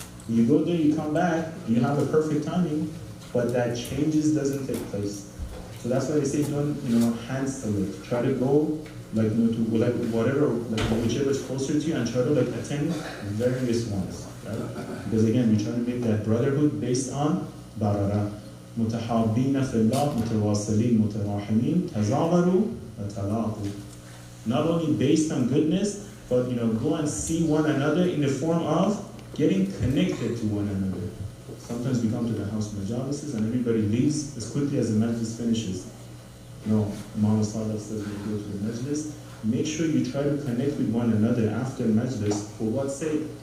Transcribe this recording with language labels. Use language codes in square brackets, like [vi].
[en] You go there, you come back, and you have a perfect timing, but that changes doesn't take place. So that's why they say don't, hand select. Try to go to whatever, whichever is closer to you, and try to attend various ones. Right? Because again, we try to make that brotherhood based on barara. [ar] متحابين في الله متواصلين متراحمين تزاوروا وتلاقوا. [en] Not only based on goodness, but go and see one another in the form of getting connected to one another. Sometimes we come to the house majalises and everybody leaves as quickly as the majlis finishes. No, Imam Hussain A.S says when you go to the majlis, make sure you try to connect with one another after majlis. For what sake?